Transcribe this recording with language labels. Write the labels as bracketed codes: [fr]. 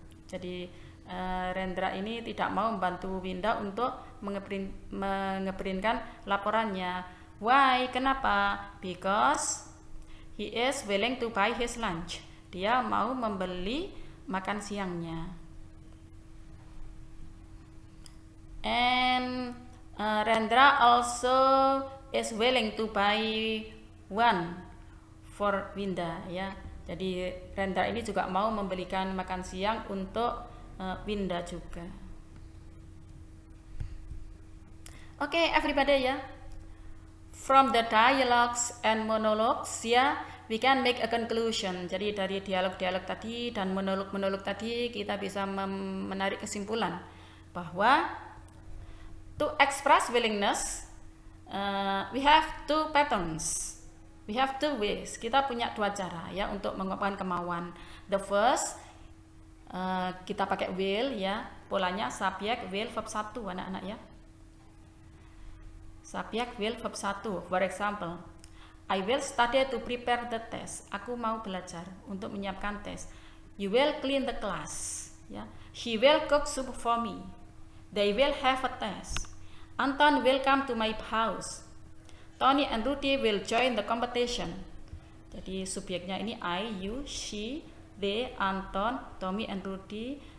[id] Jadi Rendra ini tidak mau membantu Winda untuk mengeprintkan laporannya. [en] Why? [id] Kenapa? [en] Because he is willing to buy his lunch. [id] Dia mau membeli makan siangnya. [en] And Rendra also is willing to buy one for Winda, ya. [id] Jadi Rendra ini juga mau membelikan makan siang untuk Winda juga. [en] Okay, everybody, ya. From the dialogues and monologues, ya, we can make a conclusion. [id] Jadi dari dialog-dialog tadi dan monolog-monolog tadi kita bisa menarik kesimpulan bahwa [en] to express willingness, we have two patterns. We have two ways. [id] Kita punya dua cara, ya, untuk mengungkapkan kemauan. [en] The first, [id] kita pakai will, ya, polanya subjek, will, verb 1, anak-anak, ya. Subjek, will, verb 1. [en] For example, I will study to prepare the test. [id] Aku mau belajar untuk menyiapkan tes. [en] You will clean the class, ya. She will cook soup for me. They will have a test. Anton will come to my house. Tony and Rudy will join the competition. [id] Jadi subjeknya ini I, you, she, they, Anton, Tommy and Rudy.